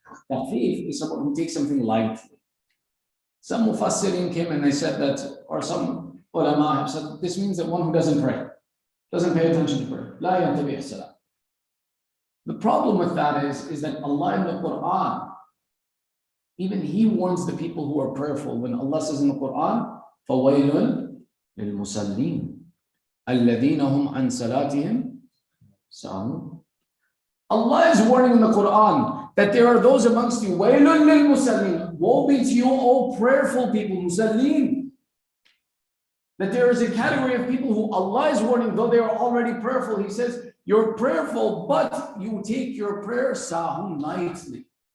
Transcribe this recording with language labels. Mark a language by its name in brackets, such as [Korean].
[English] Takhfif is someone who takes something lightly. Some mufassirin came and they said that, or some ulama have said, this means that one who doesn't pray, doesn't pay attention to prayer. La yantabih as-salat. The problem with that is that Allah in the Quran, even He warns the people who are prayerful. [Arabic] When Allah says in the Quran, فَوَيْلٌ لِلْمُصَلِّينَ الَّذِينَ هُمْ عَنْ صَلَاتِهِمْ سَاهُونَ. [English] Allah is warning in the Quran that there are those amongst you, وَيْلٌ لِلْمُصَلِّينَ, woe be to you, O prayerful people, musallin. That there is a category of people who Allah is warning, though they are already prayerful. He says, you're prayerful, but you take your prayer sahun lightly.